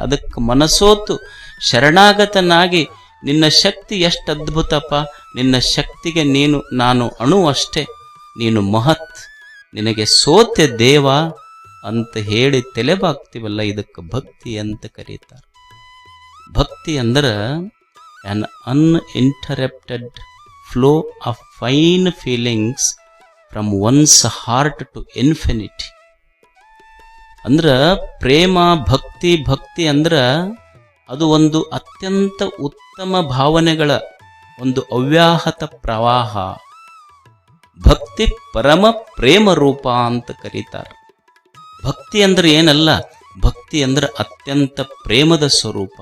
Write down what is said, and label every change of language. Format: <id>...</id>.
<kn>ಅದಕ್ಕೆ ಮನಸೋತು ಶರಣಾಗತನಾಗಿ, ನಿನ್ನ ಶಕ್ತಿ ಎಷ್ಟು ಅದ್ಭುತಪ್ಪ, ನಿನ್ನ ಶಕ್ತಿಗೆ ನಾನು ಅಣು ಅಷ್ಟೇ, ನೀನು ಮಹತ್, ನಿನಗೆ ಸೋತೆ ದೇವ ಅಂತ ಹೇಳಿ ತಲೆಬಾಗ್ತೀವಲ್ಲ, ಇದಕ್ಕೆ ಭಕ್ತಿ ಅಂತ ಕರೀತಾರೆ. ಭಕ್ತಿ ಅಂದ್ರೆ</kn> <en>an uninterrupted flow of fine feelings from one's heart to infinity.</en> <kn>ಅಂದ್ರ ಪ್ರೇಮ ಭಕ್ತಿ. ಭಕ್ತಿ ಅಂದ್ರ ಅದು ಒಂದು ಅತ್ಯಂತ ಉತ್ತಮ ಭಾವನೆಗಳ ಒಂದು ಅವ್ಯಾಹತ ಪ್ರವಾಹ. ಭಕ್ತಿ ಪರಮ ಪ್ರೇಮ ರೂಪ ಅಂತ ಕರೀತಾರೆ. ಭಕ್ತಿ ಅಂದ್ರೆ ಏನಲ್ಲ, ಭಕ್ತಿ ಅಂದ್ರೆ ಅತ್ಯಂತ ಪ್ರೇಮದ ಸ್ವರೂಪ.</kn>